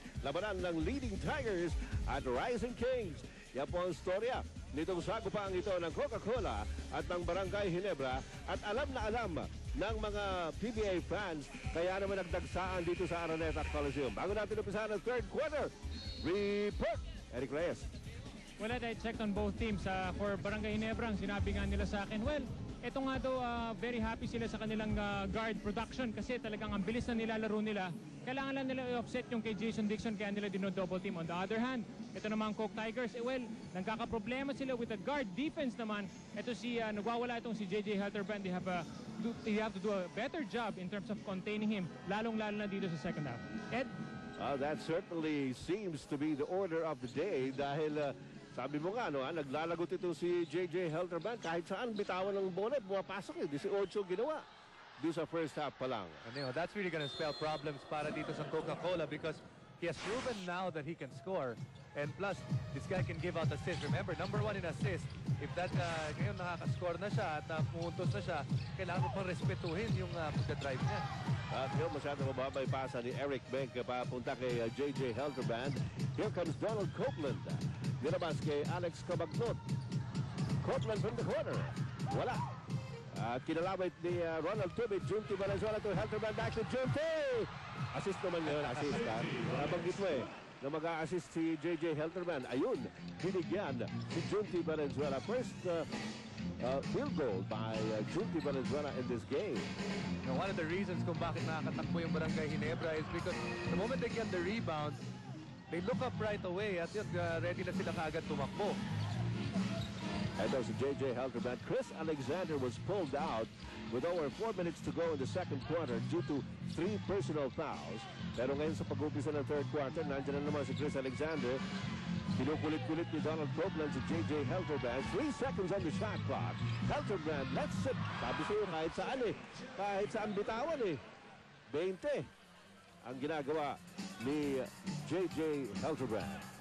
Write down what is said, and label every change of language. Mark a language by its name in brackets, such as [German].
[Filipino] Labanan ng Leading Tigers at Rising Kings. Yan po ang storya nitong sagupang ito ng Coca-Cola at ng Barangay Ginebra at alam na alam ng mga PBA fans kaya naman nagdagsaan dito sa Araneta Coliseum. Bago natin umpisahan ang third quarter, report, Eric Reyes. [English] Well, I checked on both teams. [Filipino] For Barangay Ginebra, ang sinabi nga nila sa akin, well, ito nga daw, [English] very happy [Filipino] sila sa kanilang guard production kasi talagang ang bilis na nilalaro nila. Kailangan lang nila i-offset yung kay Jason Dixon kaya nila dino-double team. [English] On the other hand, [Filipino] ito naman Coke Tigers, well, nagkakaproblema sila [English] with the guard defense [Filipino] naman. Ito nagwawala itong si JJ Helterbrand. [English] They have to do a better job in terms of containing him, [Filipino] lalong-lalo na dito sa second half. [English] Ed? That certainly seems to be the order of the day [Filipino] dahil sabi mo nga, naglalagot ito si JJ Helterbrand kahit saan bitawan ng bola, bumapasok 18 ginawa. Do sa first half pa lang. [English] And that's really going to spell problems [Filipino] para dito sa Coca-Cola [English] because he has proven now that he can score. And plus, this guy can give out assists. Remember, #1 in assists. [Filipino] If that ngayon nakaka-score na siya at pumuntos na siya, kailangan mo pang respetuhin yung pagka-drive niya. At yun, masyadong mababay pasa ni Eric Benk papunta kay JJ Helterbrand. [English] Here comes Donald Copeland. [Filipino] Nilabas kay Alex Cabagnot. [English] Copeland from the corner. [Filipino] Wala. Kinalawit ni Ronald Tubig. Junti Valenzuela to Helterbrand. Back to Junti. Assist naman ngayon. Assist. Nabanggit mo na mag-a-assist si JJ Helterbrand. Ayun. Binigyan si Junti Valenzuela. [English] First field goal by Junti Valenzuela in this game. One of the reasons [Filipino] kung bakit nakakatakbo yung Barangay Ginebra [English] is because the moment they get the rebound, they look up right away [Filipino] at yun, ready na sila kaagad tumakbo. [English] And there's JJ Helterbrand. Chris Alexander was pulled out with over 4 minutes to go in the second quarter due to 3 personal fouls. [Filipino] Pero ngayon sa pag-umpisa ng third quarter, nandiyan na naman si Chris Alexander. Kinukulit-kulit ni Donald Copeland si JJ Helterbrand. [English] 3 seconds on the shot clock. [Filipino] Helterbrand, [English] let's sit. [Filipino] Sabi sa'yo, kahit saan kahit saan bitawan 20 ang ginagawa ni JJ Helterbrand.